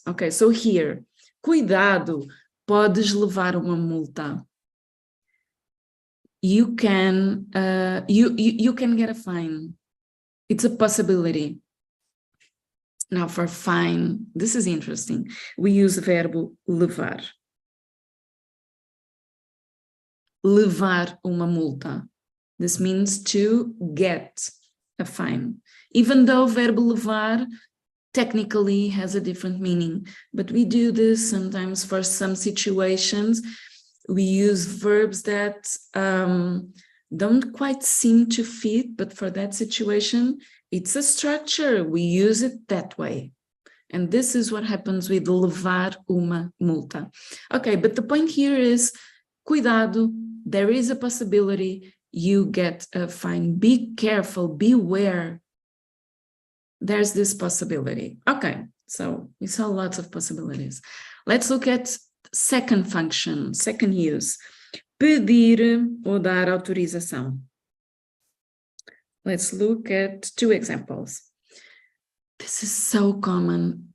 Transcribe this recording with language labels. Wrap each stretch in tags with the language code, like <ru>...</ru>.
<en>Okay, so here,</en> <pt>cuidado, podes levar uma multa.</pt> <en>You can you can get a fine. It's a possibility. Now for fine, this is interesting. We use the verbo levar.</en> <pt>Levar uma multa.</pt> <en>This means to get a fine. Even though verbo levar technically has a different meaning, but we do this sometimes for some situations. We use verbs that don't quite seem to fit, but for that situation, it's a structure. We use it that way. And this is what happens with</en> <pt>levar uma multa.</pt> <en>Okay, but the point here is, cuidado, there is a possibility you get a fine. Be careful, beware. There's this possibility. Okay, so we saw lots of possibilities. Let's look at second function, second use.</en> <pt>Pedir ou dar autorização.</pt> <en>Let's look at two examples. This is so common.</en>